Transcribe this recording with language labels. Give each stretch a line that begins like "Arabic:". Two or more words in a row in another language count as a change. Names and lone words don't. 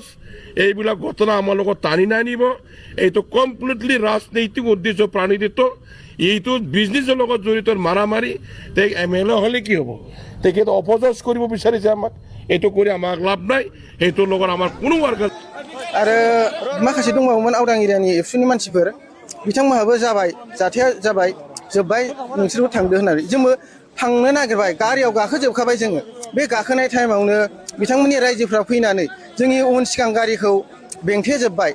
Assamese: এইবিলাক ঘটনা আমাৰ লগত টানি নানিব। এইটো কমপ্লিটলি ৰাজনৈতিক উদ্দেশ্য প্ৰণোদিত। এইটো বিজনেছৰ লগত জড়িত মাৰামাৰি। MLA হ'লে কি হ'ব? তেখেতে অপযাচ কৰিব বিচাৰিছে আমাক। এইটো কৰি আমাক লাভ নাই। সেইটোৰ লগত আমাৰ কোনো ৱাৰ্কাৰ।
Bodo: आरो माखासे दंबावोमोन आवदां एरियानि एबसुनि मानसिफोर, बिथांमोनहाबो जाबाय, जाथाया जाबाय, जोब्बाय, नोंसोरबो थांदो होननानै जोंबो थांनो नागिरबाय। गारियाव गाखोजोबखाबाय जोङो। बे गाखोनाय टाइमावनो बिथांमोननि रायजोफ्रा फैनानै जोंनि उन सिगां गारिखौ बेंथेजोब्बाय।